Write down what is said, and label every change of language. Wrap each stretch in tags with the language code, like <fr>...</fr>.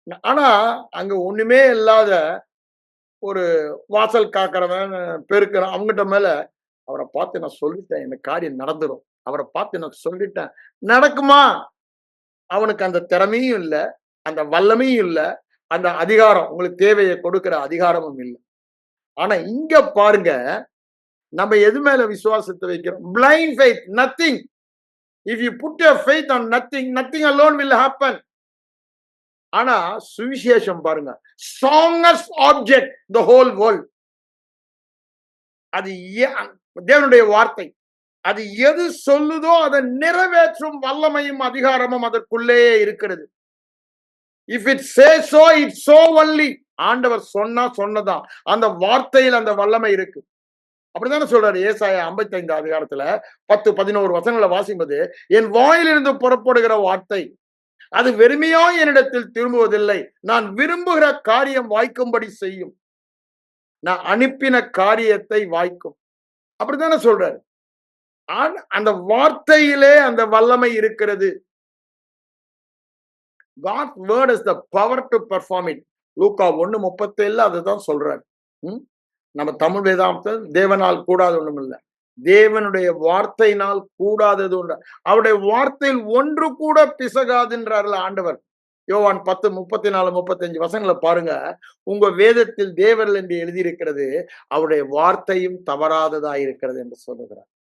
<ta>ஆனா அங்க ஒண்ணுமே இல்லாத ஒரு வாசல் காக்கிறவன், பெருக்கிறவன், அவங்ககிட்ட மேல அவரை பார்த்து நான் சொல்லிட்டேன் இந்த காரியம் நடந்துடும், அவரை பார்த்து நான் சொல்லிட்டேன் நடக்குமா? அவனுக்கு அந்த திறமையும் இல்லை, அந்த வல்லமையும் இல்லை, அந்த அதிகாரம், உங்களுக்கு தேவையை கொடுக்கிற அதிகாரமும் இல்லை. ஆனா இங்க பாருங்க, நம்ம எது மேல விசுவாசத்தை வைக்கிறோம்?</ta> <en>blind faith, nothing. If you put your faith on nothing, nothing alone will happen.</en> <ta>ஆனா சுவிசேஷம் பாருங்க,</ta> <en>strongest object the whole world.</en> <ta>அது தேவனுடைய வார்த்தை, அது எது சொல்லுதோ அதை நிறைவேற்றும் வல்லமையும் அதிகாரமும் அதற்குள்ளே இருக்கிறது.</ta> <en>If it says so, it's so only.</en> <ta>ஆண்டவர் சொன்னதான், அந்த வார்த்தையில் அந்த வல்லமை இருக்கு. அப்படித்தானே சொல்றாரு ஏசாயா 55 அதிகாரத்துல 10-11 வசனங்களை வாசிப்பது, என் வாயிலிருந்து புறப்படுகிற வார்த்தை அது வெறுமையா என்னிடத்தில் திரும்புவதில்லை, நான் விரும்புகிற காரியம் வாய்க்கும்படி செய்யும், நான் அனுப்பின காரியத்தை வாய்க்கும். அப்படித்தானே சொல்றாரு. அந்த வார்த்தையிலே அந்த வல்லமை இருக்கிறது.</ta> <en>God's word is the power to perform it.</en> <ta>லூக்கா 1:37 அதுதான் சொல்றாரு. நம்ம தமிழ் வேதாந்தம் தேவனால் கூடாது ஒண்ணும் இல்லை, தேவனுடைய வார்த்தையினால் கூடாதது ஒன்று, அவருடைய வார்த்தையில் ஒன்று கூட பிசகாதுன்றார்ல ஆண்டவர். யோவான் 10:34-35 வசனங்களை பாருங்க. உங்க வேதத்தில் தேவர்கள் என்று எழுதியிருக்கிறது, அவருடைய வார்த்தையும் தவறாததா இருக்கிறது என்று சொல்லுகிறார்.</ta>